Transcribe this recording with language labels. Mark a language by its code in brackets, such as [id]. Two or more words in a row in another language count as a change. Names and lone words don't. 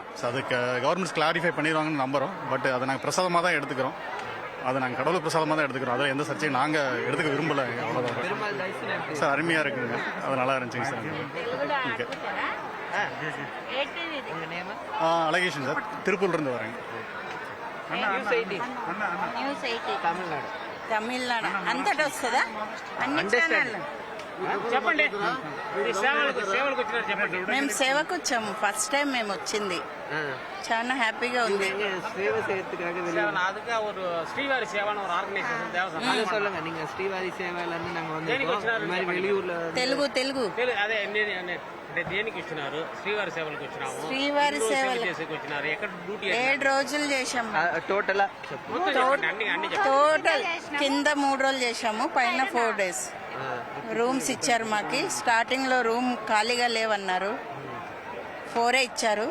[ta] அதுக்கு கவர்மெண்ட் கிளாரிஃபை பண்ணிடுவாங்கன்னு நம்புகிறோம். பட் அதை நாங்கள் பிரசாதமாக தான் எடுத்துக்கிறோம். அதை நாங்கள் கடவுள் பிரசாதமாக தான் எடுத்துக்கிறோம். அதில் எந்த சர்ச்சையும் நாங்கள் எடுத்துக்க விரும்பலை. அவ்வளோதான் சார். அருமையாக இருக்குங்க. அது நல்லா இருந்துச்சுங்க சார். ஓகே. அழகேஷன் சார், திருப்பூர்லேருந்து வரேங்க. [te] తమిళనాడు అంతటా వస్తుందా? అన్ని ఛానళ్ళు మేము సేవకు వచ్చాము. [en] first time [te] మేము వచ్చింది. చాలా హ్యాపీగా ఉంది. [ta] அதுக்கு ஒரு ஸ்ரீவாரி சேவான ஒரு ஆர்கனைசேஷன் சொல்லுங்க. நீங்க ஸ்ரீவாரி சேவையில இருந்து நாங்க வந்து வெளியூர்ல [te] తెలుగు అదే అంటే దేనికి వచ్చినారు? శ్రీవారి సేవలకు వచ్చినాము. శ్రీవారి ఎన్ని రోజులు సేవలు. సేవ చేసేకి వచ్చినారు? ఎక్కడ డ్యూటీ 7 రోజులు చేశాము. టోటల్ మొత్తం చెప్పండి, అన్ని చెప్పండి. టోటల్ కింద 3 రోజులు చేశాము, పైన 4 డేస్. రూమ్స్ ఇచ్చారు మాకి. స్టార్టింగ్ లో రూమ్ ఖాళీగా లేవన్నారు, 4 ఇచ్చారు.